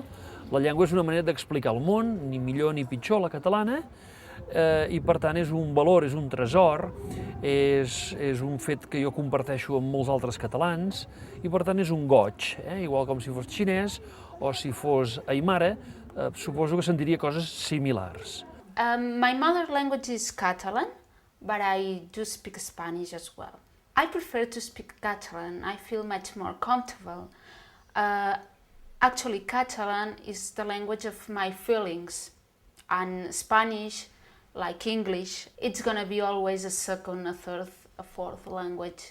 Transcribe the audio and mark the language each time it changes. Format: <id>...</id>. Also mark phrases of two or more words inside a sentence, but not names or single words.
<ca>La llengua és una manera d'explicar el món, ni millor ni pitjor la catalana, i per tant és un valor, és un tresor, és un fet que jo comparteixo amb molts altres catalans i per tant és un goig, igual com si fos xinès o si fos aimara, suposo que sentiria coses similars.</ca> <en>My mother language is Catalan, but I do speak Spanish as well. I prefer to speak Catalan. I feel much more comfortable. Actually, Catalan is the language of my feelings, and Spanish, like English, it's gonna be always a second, a third, a fourth language.</en>